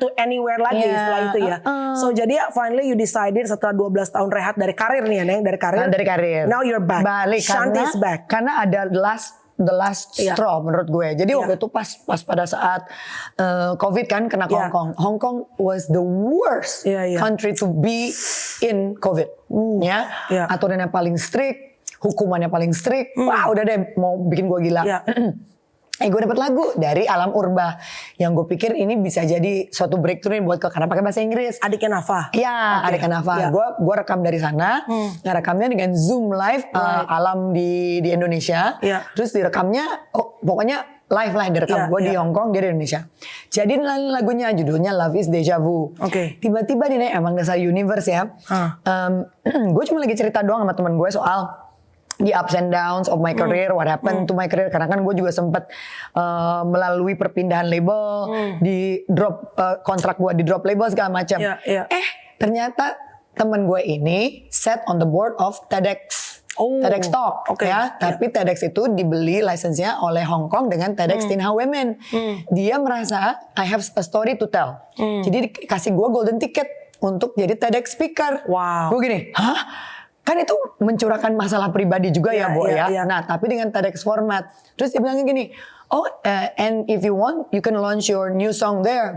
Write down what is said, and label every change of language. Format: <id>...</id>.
<en>to anywhere</en> <id>lagi setelah itu ya. So jadi</id> <en>finally you decided</en> <id>setelah 12 tahun rehat dari karir nih ya, Neng, dari karir.</id> <en>Now you're back.</en> <id>Balik</id> <en>Shanti is back.</en> <id>Karena ada</id> <en>the last straw</en> <id>menurut gue. Jadi waktu itu pas pada saat COVID kan kena ke Hong Kong.</id> <en>Hong Kong was the worst country to be in COVID.</en> <id>Aturannya paling strict, hukumannya paling strict. Wah udah deh mau bikin gue gila. Gue dapat lagu dari Alam Urba yang gue pikir ini bisa jadi suatu breakthrough buat gue karena pakai bahasa Inggris. Adiknya Nafa. Iya, adiknya Nafa. Gue rekam dari sana, ngerekamnya dengan Zoom live Alam di Indonesia. Terus direkamnya, pokoknya live lah direkam. Gue di Hong Kong, dia di Indonesia. Jadi lagunya judulnya Love is Deja Vu. Tiba-tiba nih emang dasar universe ya. Gue cuma lagi cerita doang sama teman gue soal</id> <en>the ups and downs of my career, what happened to my career.</en> <id>Karena kan gue juga sempat melalui perpindahan label, di drop kontrak gue di drop label segala macam. Ternyata temen gue ini</id> <en>set on the board of TEDx</en> <id>TEDx Talk ya. Tapi TEDx itu dibeli license-nya oleh Hong Kong dengan TEDx Teen Ha Women. Dia merasa</id> <en>I have a story to tell.</en> <id>Jadi kasih gue golden ticket untuk jadi TEDx speaker. Wow. Gue gini, hah? Kan itu mencurahkan masalah pribadi juga ya, Bo ya. Nah, tapi dengan TEDx format. Terus dia bilangnya gini,</id> <en>and if you want, you can launch your new song there.</en>